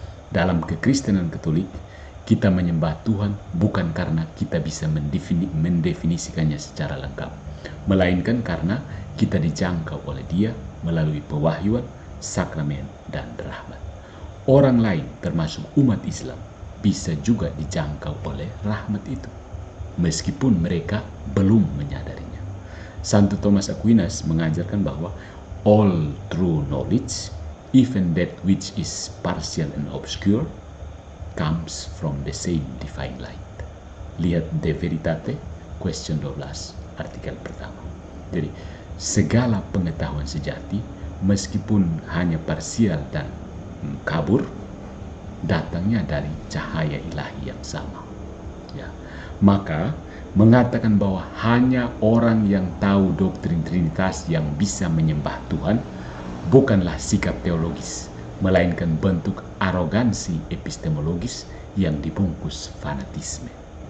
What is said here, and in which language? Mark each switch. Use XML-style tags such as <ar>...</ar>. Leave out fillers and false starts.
<id>Dalam kekristenan Katolik, kita menyembah Tuhan bukan karena kita bisa mendefinisikannya secara lengkap, melainkan karena kita dijangkau oleh Dia melalui pewahyuan, sakramen, dan rahmat. Orang lain, termasuk umat Islam, bisa juga dijangkau oleh rahmat itu, meskipun mereka belum menyadarinya. Santo Thomas Aquinas mengajarkan bahwa</id> <en>all true knowledge, even that which is partial and obscure, comes from the same divine light.</en> <id>Lihat De Veritate, question 12, artikel pertama. Jadi, segala pengetahuan sejati, meskipun hanya parsial dan kabur, datangnya dari cahaya ilahi yang sama. Ya. Maka mengatakan bahwa hanya orang yang tahu doktrin Trinitas yang bisa menyembah Tuhan bukanlah sikap teologis, melainkan bentuk arogansi epistemologis yang dibungkus fanatisme.</id>